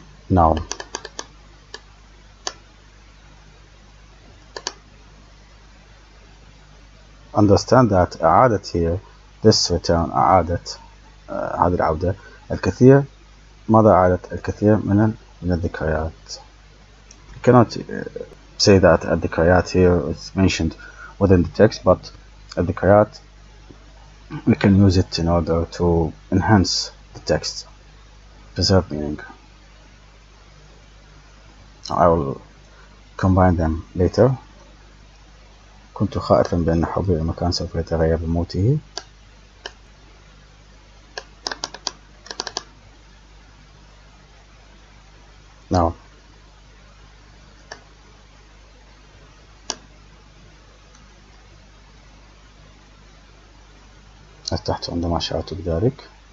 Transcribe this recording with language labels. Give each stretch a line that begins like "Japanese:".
English: Now understand that أعادت here this return
Arabic: أعادت هذه العودة الكثير. ماذا أعادت الكثير من الذكريات.
English: You cannot say that الذكريات here is mentioned within the text, but الذكريات we can use it in order to enhance the text, preserve meaning. I will combine them later.
Arabic: كنت خائفا بأن حبي المكان سوف يتغير بموته. Now ارتحت عندما شعرت بذلك.